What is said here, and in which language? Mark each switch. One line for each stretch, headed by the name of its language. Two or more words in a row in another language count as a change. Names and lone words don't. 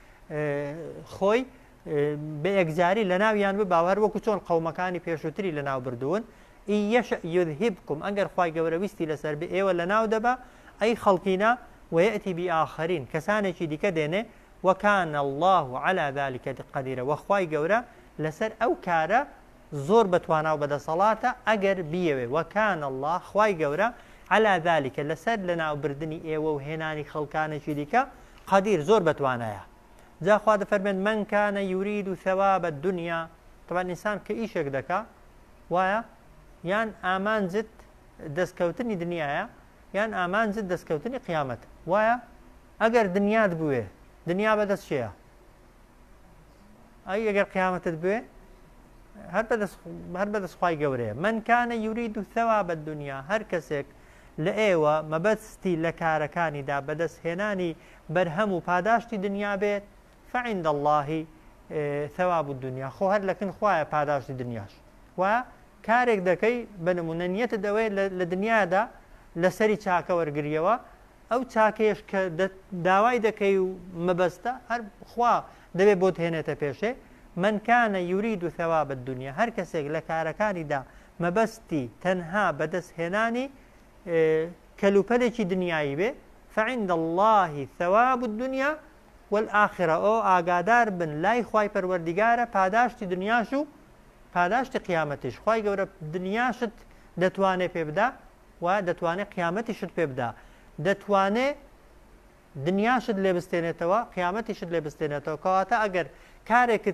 Central Kurdish: خۆی بە یەکجاری لە ناویان بباوە هەر وەکو چۆن قەومەکانی پێشووتری لە ناو بردوون
Arabic: ئین یەشە یوذهبکم
Central Kurdish: ئەگەر خوای گەورە ویستی لەسەر بێ ئێوە لە ناو دەبا ئەی خەڵکینە
Arabic: وەیەتی بآخرین
Central Kurdish: کەسانێکی دیکە دێنێ
Arabic: وەکان الله على ذلك قدیرە
Central Kurdish: وەخوای گەورە لەسەر ئەو کارە زۆر بەتوانا و بەدەسەڵاتە ئەگەر بیەوێ
Arabic: وەکان الله
Central Kurdish: خوای گەورە
Arabic: على ذلك
Central Kurdish: لەسەر لە ناوبردننی ئێوە و هێنانی خەڵکانێکی دیکە قەدیر زۆر بەتوانایە جاخوا دەفەرمێن
Arabic: من كان يريد ثواب الدنيا
Central Kurdish: طبعا ئینسان کە ئیشێک دەکا وایە یان ئامانجت دەستکەوتنی دنیاە یان ئامانجت دەستکەوتنی قیامەت وایە ئەگەر دنیات بوێ دنیا بەدەست شەیە ئەی ئەگەر قیامەتت بوێ هەر بەدەست خوای گەورەیە
Arabic: من كان يريد ثواب الدنيا
Central Kurdish: هەر کەسێک لە ئێوە مەبەستی لە کارەکانیدا بەدەستهێنانی بەرهەم و پاداشتی دنیا بێت
Arabic: فعند الله ثواب الدنيا
Central Kurdish: خۆ هەر لەکن خوایە پاداشتی دنیاش وایە کارێک دەکەی بەنمونە نیەتت دەوێت لە دنیادا لەسەری چاکە وەرگریەوە ئەو چاکەیەش کە داوای دەکەی و مەبەستە هەر خوا دەبێت بۆت هێنێتە پێشێ
Arabic: من كان يريد ثواب الدنيا
Central Kurdish: هەر کەسێک لە کارەکانیدا مەبەستی تەنها بەدەستهێنانی کەلوپەلێکی دنیایی بێ
Arabic: فعند الله ثواب الدنيا والآخرة
Central Kurdish: ئەو ئاگادار بن لای خوای پەروەردیگارە پاداشتی دنیاش و پاداشتی قیامەتیش خوای گەورە دنیاشت دەتوانێت پێ بدا و دەتوانێت قیامەتیشت پێ بدا دەتوانێت دنیاشت لێ بستێنێتەوە قیامەتیشت لێ بستێنێتەوە کەواتە ئەگەر کارێکت